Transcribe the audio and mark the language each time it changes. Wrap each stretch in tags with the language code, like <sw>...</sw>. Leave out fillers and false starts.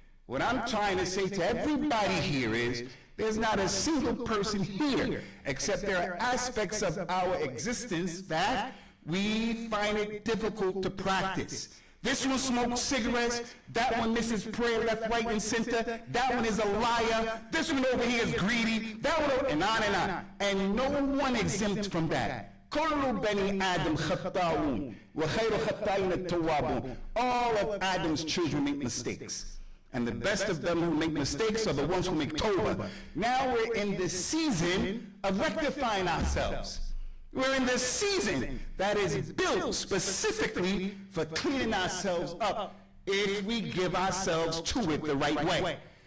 <en>What I'm trying to say to everybody here is, there's not a single person here, except there are aspects of our existence that we find it difficult to practice. This one smokes cigarettes, that one misses prayer left, right, and center, that one is a liar, this one over here is greedy, that one over, and on and on. And no one exempt from that.</en> <ar>كل بني آدم خطاؤون وخير خطائين التوابون.</ar> <en>All of Adam's children make mistakes. And the best of them who make mistakes are the ones who make tawbah. Now we're in this season of rectifying ourselves. We're in this season that is built specifically for cleaning ourselves up if we give ourselves to it the right way.</en>